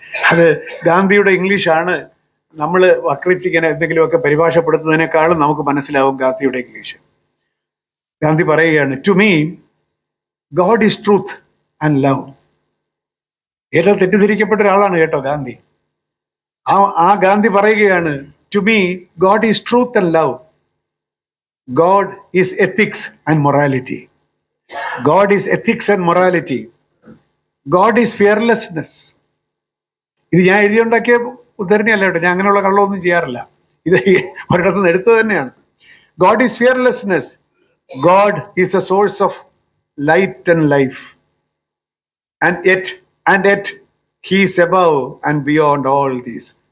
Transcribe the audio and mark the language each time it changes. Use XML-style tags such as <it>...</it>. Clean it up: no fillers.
<ml>അത് ഗാന്ധിയുടെ ഇംഗ്ലീഷാണ്. നമ്മൾ വക്രിച്ച് ഇങ്ങനെ എന്തെങ്കിലുമൊക്കെ പരിഭാഷപ്പെടുത്തുന്നതിനേക്കാളും നമുക്ക് മനസ്സിലാവും ഗാന്ധിയുടെ ഇംഗ്ലീഷ്. ഗാന്ധി പറയുകയാണ്,</ml> <en>To me God is truth and love.</en> <ml>ഏറ്റവും തെറ്റിദ്ധരിക്കപ്പെട്ട ഒരാളാണ് കേട്ടോ ഗാന്ധി. ആ ഗാന്ധി പറയുകയാണ്,</ml> <en>To me God is truth and love. God is ethics and morality. God is ethics and morality. God is fearlessness.</en> <ml>ഇത് ഞാൻ എഴുതിയുണ്ടാക്കിയ ഉദ്ധരണിയല്ല കേട്ടോ, ഞാൻ അങ്ങനെയുള്ള കള്ളമൊന്നും ചെയ്യാറില്ല. ഇത് ഒരിടത്ത് നിന്ന് എടുത്തത് തന്നെയാണ്.</ml> <en>God is fearlessness. God is the source of light and life. And yet he is above and beyond all these.</en>